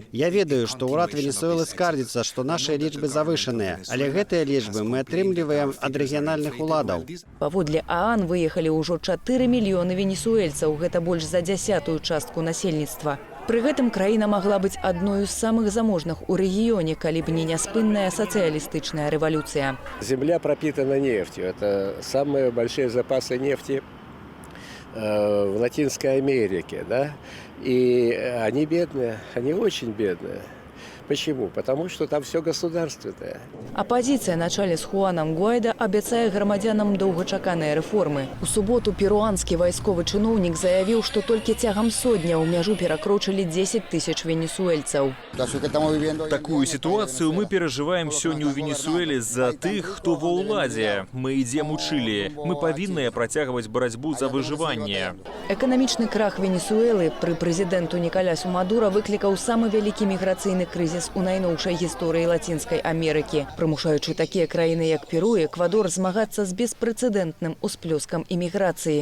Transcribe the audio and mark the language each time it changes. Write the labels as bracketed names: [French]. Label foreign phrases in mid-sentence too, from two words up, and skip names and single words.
[Belarusian] Я ведаю, што ўрад Венесуэлы скардзіцца, што нашыя лічбы завышаныя, але гэтыя лічбы мы атрымліваем ад рэгіянальных уладаў. Паводле ААН выехалі ўжо 4 мільёны венесуэльцаў, гэта больш за 10-ую частку насельніцтва. Пры гэтым краіна магла быць адной з самых заможных у рэгіёне, калі б не няспынная сацыялістычная рэвалюцыя. [Russian] Земля пропитана нефтью. Это самые большие запасы нефти в Латинской Америке, да? И они бедные, они очень бедные. Почему? Потому что там все государственное. [Belarusian] Апозіцыя на чале з Хуанам Гуайда абяцае грамадзянам доўгачаканыя рэформы. У суботу перуанскі вайсковы чыноўнік заявіў, што толькі цягам сотня ў мяжу перакрочылі 10 тысяч венесуэльцаў. [Russian] Такую ситуацию мы переживаем сегодня у Венесуэле за тых, кто во ўладзе. Мы идем у Чили. [Belarusian] Мы павінныя працягваць барацьбу за выжыванне. Эканамічны крах Венесуэлы пры прэзідэнту Николясу Мадура выклікаў самы вялікі міграцыйны крызіс у найноўшай гісторыі Лацінскай Амерыкі, прымушаючы такія краіны, як Перу і Эквадор, змагацца з беспрэцэдэнтным усплёскам іміграцыі.